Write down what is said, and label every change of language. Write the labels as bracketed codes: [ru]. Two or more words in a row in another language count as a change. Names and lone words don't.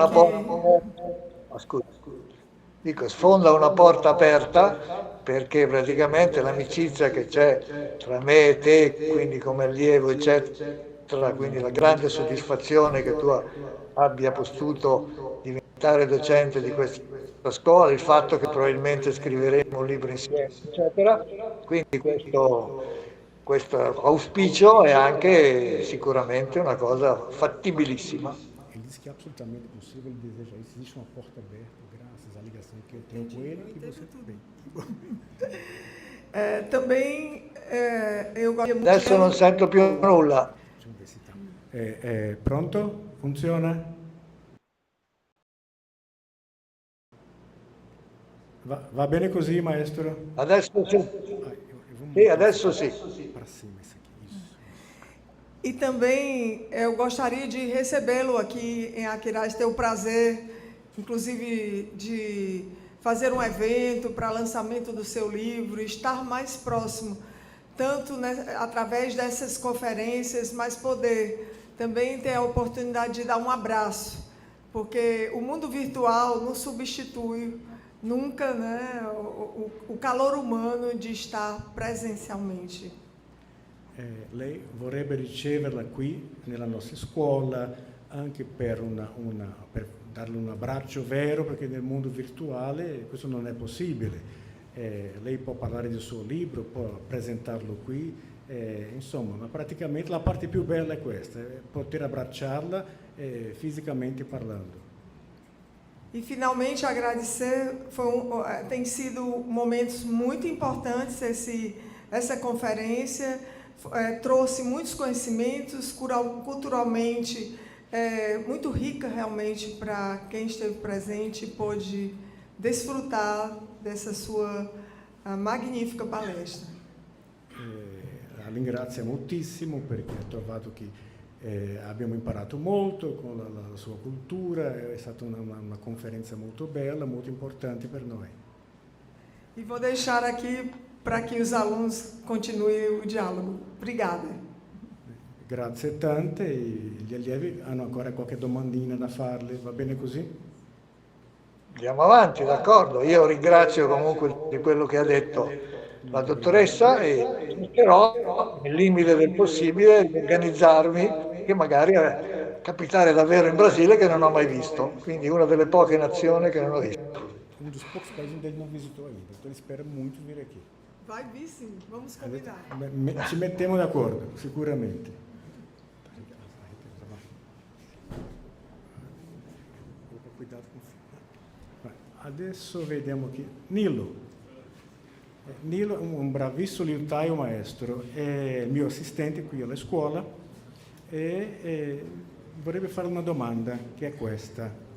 [it] una porta, sfonda una porta aperta, perché praticamente l'amicizia che c'è tra me e te, quindi come allievo, eccetera, quindi la grande soddisfazione che tu abbia potuto diventare docente di questa scuola, il fatto che probabilmente scriveremo un libro insieme, eccetera. Quindi questo auspicio è anche sicuramente una cosa fattibilissima. [pt] Ele disse que é absolutamente possível, ele deseja isso. Existe uma porta aberta, graças à ligação que eu tenho com ele e que você também. Também eu gostaria muito [it] Adesso non sento più nulla. [pt] Deixa eu ver se tá. Pronto? [it] Funziona? Va bene così, maestro? Adesso sì. [pt] Vamos [it] Sì, adesso sì. [pt] para cima isso aqui. Isso. E também eu gostaria de recebê-lo aqui em Aquiraz, ter o prazer, inclusive, de fazer um evento para lançamento do seu livro, estar mais próximo, tanto através dessas conferências, mas poder também ter a oportunidade de dar um abraço, porque o mundo virtual não substitui nunca, né, o calor humano de estar presencialmente. [it] Lei vorrebbe riceverla qui nella nostra scuola anche per darle un abbraccio vero, perché nel mondo virtuale questo non è possibile. Lei può parlare del suo libro, può presentarlo qui, insomma, ma praticamente la parte più bella è questa, poter abbracciarla fisicamente parlando. [pt] E finalmente agradecer, tem sido momentos muito importantes essa conferência, trouxe muitos conhecimentos, culturalmente muito rica realmente para quem esteve presente e pôde desfrutar dessa sua magnífica palestra. [it] La ringrazio moltissimo perché ho trovato che abbiamo imparato molto con la sua cultura, è stata una conferenza molto bella, molto importante per noi. [pt] E vou deixar aqui para que os alunos continuem o diálogo. Obrigada. [it] Grazie tante, gli allievi hanno ancora qualche domandina da farle, va bene così? Andiamo avanti, d'accordo. Io ringrazio comunque di quello che ha detto la dottoressa e cercherò, nel limite del possibile, di organizzarmi che magari capitare davvero in Brasile che non ho mai visto, quindi una delle poche nazioni che non ho visto. [pt] Um dos poucos países onde ele não visitou ainda, então ele espera muito vir aqui. Vai vir sim, vamos combinar. [it] Ci mettiamo d'accordo, sicuramente. [pt] Cuidado com o fio. [it] Adesso vediamo qui. Nilo. Nilo è un bravissimo liutaio maestro, è il mio assistente qui alla scuola e vorrebbe fare una domanda che è questa.